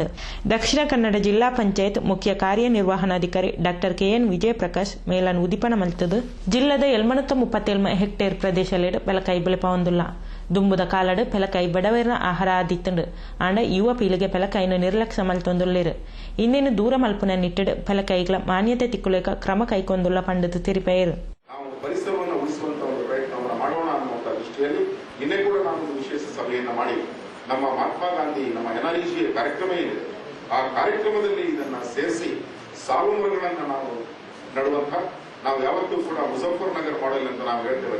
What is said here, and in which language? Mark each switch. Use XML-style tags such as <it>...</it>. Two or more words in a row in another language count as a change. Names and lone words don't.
<tcy>ದಕ್ಷಿಣ ಕನ್ನಡ ಜಿಲ್ಲಾ ಪಂಚಾಯತ್ ಮುಖ್ಯ ಕಾರ್ಯನಿರ್ವಹಣಾಧಿಕಾರಿ ಡಾಕ್ಟರ್ ಕೆಎನ್ ವಿಜಯ್ ಪ್ರಕಾಶ್ ಮೇಳನ್ ಉದಿಪನ ಮಲ್ತದು. ಜಿಲ್ಲದ 737 ಹೆಕ್ಟೇರ್ ಪ್ರದೇಶಲೆಡ್ ಪೆಲಕಾಯಿ ಬೆಳೆಪ ಹೊಂದುಲ್ಲ. ದುಂಬುದ ಕಾಲಡ್ ಪೆಲಕಾಯಿ ಬಡವರ ಆಹಾರ ಆದಿತ್ತಂಡು ಆಂಡ ಯುವ ಪೀಳಿಗೆ ಪೆಲಕಾಯಿನ ನಿರ್ಲಕ್ಷ್ಯ ಮಲ್ತೊಂದುಲ್ಲೇರು. ಇನ್ನೇನು ದೂರ ಮಲ್ಪುನ ನಿಟ್ಟಿಡ್ ಪೆಲಕಾಯಿಗಳ ಮಾನ್ಯತೆ ತಿಕ್ಕುಲೇಕ ಕ್ರಮ ಕೈಗೊಂದುಲ್ಲ ಪಂಡದು ತಿರುಪೇರು.</tcy> <kn>ನಾವು ಪರಿಸರವನ್ನು ಉಳಿಸುವಂತ ಒಂದು ಪ್ರಯತ್ನವನ್ನು ಮಾಡೋಣ ಅನ್ನುವಂಥ ದೃಷ್ಟಿಯಲ್ಲಿ ನಿನ್ನೆ ಕೂಡ ನಾವು ಒಂದು ವಿಶೇಷ ಸಭೆಯನ್ನ ಮಾಡಿ ನಮ್ಮ ಮಹಾತ್ಮ ಗಾಂಧಿ ನಮ್ಮ ಎನ್ಆರ್ಇಜಿ ಕಾರ್ಯಕ್ರಮ ಏನಿದೆ ಆ ಕಾರ್ಯಕ್ರಮದಲ್ಲಿ ಇದನ್ನ ಸೇರಿಸಿ ಸಾಲು ಮರಗಳನ್ನ ನಾವು ನಡುವಂತ ನಾವು ಯಾವತ್ತೂ ಕೂಡ ಮುಜಫರ್ ನಗರ್ ಮಾಡೆಲ್ ಅಂತ ನಾವು ಹೇಳ್ತೇವೆ.</kn>